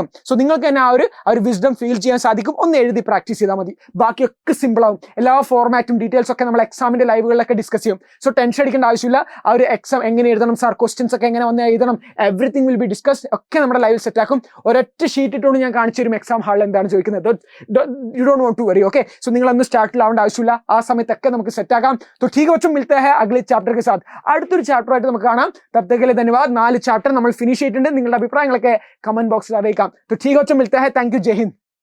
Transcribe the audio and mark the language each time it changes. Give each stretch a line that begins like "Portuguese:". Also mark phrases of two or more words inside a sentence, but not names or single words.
Malayalam: സോ നിങ്ങൾക്ക് തന്നെ ആ ഒരു വിസ്ഡം ഫീൽ ചെയ്യാൻ സാധിക്കും. ഒന്ന് എഴുതി പ്രാക്ടീസ് ചെയ്താൽ മതി, ബാക്കിയൊക്കെ സിമ്പിൾ ആവും. എല്ലാ ഫോർമാറ്റും ഡീറ്റെയിൽസ് ഒക്കെ നമ്മൾ എക്സാമിന്റെ ലൈവുകളിലൊക്കെ ഡിസ്കസ് ചെയ്യും. സോ ടെൻഷൻ അടിക്കേണ്ട ആവശ്യമില്ല. ആ ഒരു എക്സാം എങ്ങനെ എഴുതണം സാർ, ക്വസ്റ്റ്യൻസ് ഒക്കെ എങ്ങനെ വന്ന് എഴുതണം,
English: everything will be discuss,
Malayalam: ഒക്കെ നമ്മുടെ ലൈവിൽ സെറ്റ് ആക്കും. ഒരൊറ്റ ഷീറ്റ് ഇട്ടുകൊണ്ട് ഞാൻ കാണിച്ചു തരും എക്സാം ഹാളിൽ എന്താണ് ചോദിക്കുന്നത്.
English: you don't want to worry,
Malayalam: ഓക്കെ. സോ നിങ്ങളൊന്ന് സ്റ്റാർട്ടിലാവേണ്ട ആവശ്യമില്ല, ആ സമയത്തൊക്കെ നമുക്ക് സെറ്റ് ആക്കാം.
Hindi: तो ठीक है बच्चों, मिलते हैं अगले ചാപ്റ്റർ के साथ.
Malayalam: അടുത്തൊരു ചാപ്റ്റർ ആയിട്ട് നമുക്ക് കാണാം.
Hindi: तब तक के लिए धन्यवाद.
Malayalam: 4 ചാപ്റ്റർ നമ്മൾ ഫിനിഷ് ചെയ്തിട്ടുണ്ട്. നിങ്ങളുടെ അഭിപ്രായങ്ങളൊക്കെ കമന്റ് ബോക്സിൽ അറിയിക്കാം.
Hindi: तो ठीक है बच्चों, मिलते हैं.
English: thank you,
Hindi: जय हिंद.